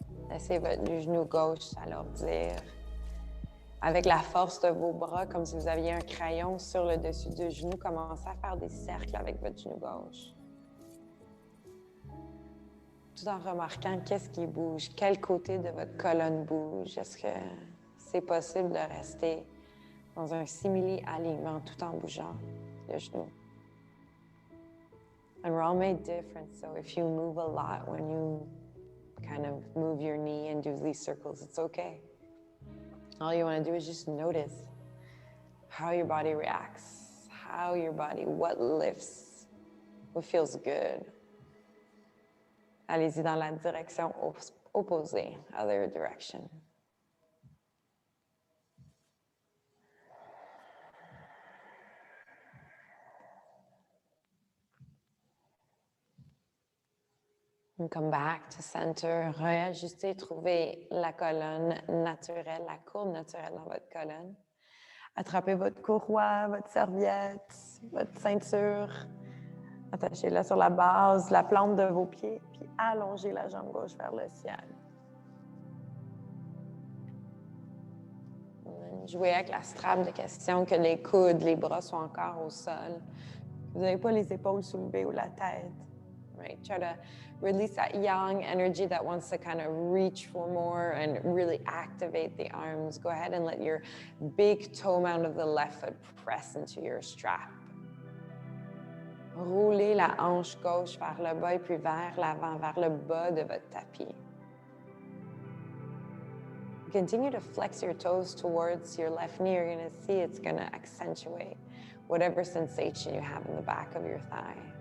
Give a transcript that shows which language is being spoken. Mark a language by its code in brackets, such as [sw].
[fr] Laissez votre genou gauche s'alourdir. Avec la force de vos bras, comme si vous aviez un crayon sur le dessus du genou, commencez à faire des cercles avec votre genou gauche. Tout en remarquant qu'est-ce qui bouge, quel côté de votre colonne bouge. Est-ce que c'est possible de rester dans un simili-alignement tout en bougeant le genou? [en] And we're all made different, so if you move a lot when you kind of move your knee and do these circles, it's okay. All you want to do is just notice how your body reacts, what lifts, what feels good. [fr] Allez-y dans la direction opposée, [en] other direction. And come back to center, [fr] réajustez, trouvez la colonne naturelle, la courbe naturelle dans votre colonne. Attrapez votre courroie, votre serviette, votre ceinture. Attachez-la sur la base, la plante de vos pieds, puis allongez la jambe gauche vers le ciel. Jouez avec la strap de question que les coudes, les bras soient encore au sol. Vous n'avez pas les épaules soulevées ou la tête. [en] Right? Try to release that yang energy that wants to kind of reach for more and really activate the arms. Go ahead and let your big toe mound of the left foot press into your strap. [fr] Roulez la hanche gauche vers le bas et puis vers l'avant, vers le bas de votre tapis. [en] Continue to flex your toes towards your left knee. You're going to see it's going to accentuate whatever sensation you have in the back of your thigh.